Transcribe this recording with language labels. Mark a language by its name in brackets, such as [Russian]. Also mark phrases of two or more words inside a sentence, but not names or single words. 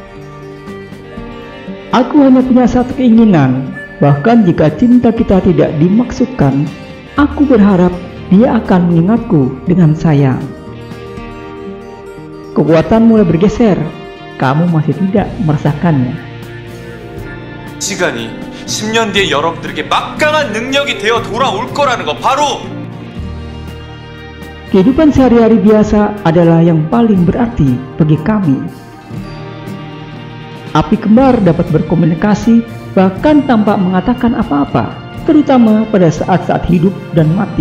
[Indonesian] Aku hanya punya satu keinginan, bahkan jika cinta kita tidak dimaksudkan, aku berharap dia akan mengingatku dengan sayang. Kekuatan mulai bergeser, kamu masih tidak merasakannya. [Korean] 시간이 10년 뒤에 여러분들에게 막강한 능력이 되어 돌아올 거라는 거 바로 [Indonesian] Kehidupan sehari-hari biasa adalah yang paling berarti bagi kami. Api kembar dapat berkomunikasi bahkan tanpa mengatakan apa-apa, terutama pada saat-saat hidup dan mati.